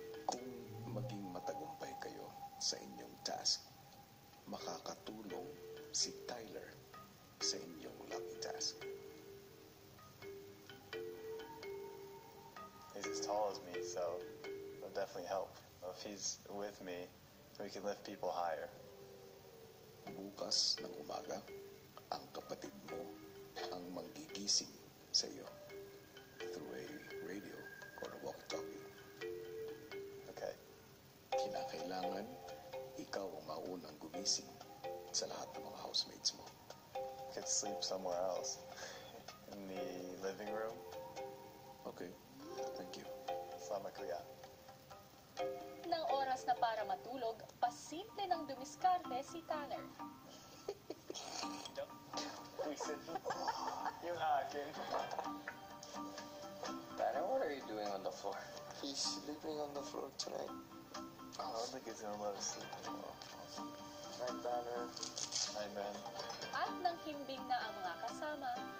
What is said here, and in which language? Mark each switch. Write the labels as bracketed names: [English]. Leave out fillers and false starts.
[Filipino] Kung maging matagumpay kayo sa inyong task, makakatulong si Tyler sa inyong lucky task. [English] He's as tall as me, so it'll definitely help. If he's with me, we can lift people higher. [Filipino] Bukas ng umaga, ang kapatid mo ang manggigising sa iyo [English] through a radio or a walkie-talkie. Okay. [Filipino] Kinakailangan ikaw ang maunang gumising sa lahat ng mga housemates mo. [English] Could sleep somewhere else. In the living room. Okay? Thank you. [Filipino] Sama kuya. Nang oras na para matulog, pasimple ng dumiskarte si Tanner. Yung akin. [English] Tanner, what are you doing on the floor? He's sleeping on the floor tonight. I don't think he's gonna let us sleep anymore. Night, Tanner. Hi, man. [Filipino] At nang himbing na ang mga kasama,